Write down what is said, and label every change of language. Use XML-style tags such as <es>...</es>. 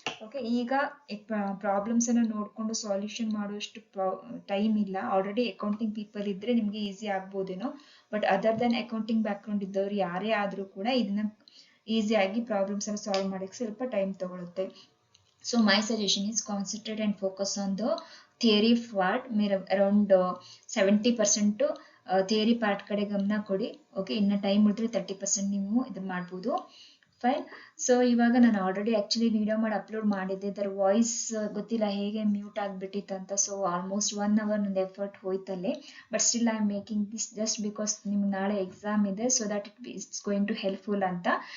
<kn>Okay, ಈಗ problems ಅನ್ನು ನೋಡಿಕೊಂಡು ಸಾಲ್ಯೂಷನ್ ಮಾಡುವಷ್ಟು ಟೈಮ್ ಇಲ್ಲ. ಆಲ್ರೆಡಿ ಅಕೌಂಟಿಂಗ್ ಪೀಪಲ್ ಇದ್ರೆ ನಿಮ್ಗೆ easy ಆಗ್ಬೋದೇನೋ, but other then accounting background ಇದ್ದವ್ರು ಯಾರೇ ಆದರೂ ಕೂಡ ಇದನ್ನ ಈಸಿಯಾಗಿ ಪ್ರಾಬ್ಲಮ್ಸ್ ಅನ್ನು ಸಾಲ್ವ್ ಮಾಡೋಕ್ಕೆ ಸ್ವಲ್ಪ ಟೈಮ್ ತಗೊಳುತ್ತೆ.</kn> <en>So my suggestion is concentrate and focus on the theory part. Around 70% theory part</en> <kn>ಕಡೆ ಗಮನ ಕೊಡಿ. ಓಕೆ, ಇನ್ನು ಟೈಮ್ ಉಳಿದ್ರೆ 30% ನೀವು ಇದನ್ನ ಮಾಡ್ಬೋದು. ಫೈನ್. ಸೊ ಇವಾಗ ನಾನು ಆಲ್ರೆಡಿ ಆಕ್ಚುಲಿ ವಿಡಿಯೋ ಮಾಡಿ ಅಪ್ಲೋಡ್ ಮಾಡಿದ್ದೆ. ಇದರ ವಾಯ್ಸ್ ಗೊತ್ತಿಲ್ಲ ಹೇಗೆ ಮ್ಯೂಟ್ ಆಗಿಬಿಟ್ಟಿತ್ತು ಅಂತ.</kn> <en>so almost 1 hour</en> <kn>ನಂದು effort ಹೋಯ್ತಲ್ಲಿ.</kn> <en>but still I am making this just because</en> <kn>ನಿಮ್ಗೆ ನಾಳೆ ಎಕ್ಸಾಮ್ ಇದೆ,</kn> <en>So that it's going to helpful ಅಂತ.</en>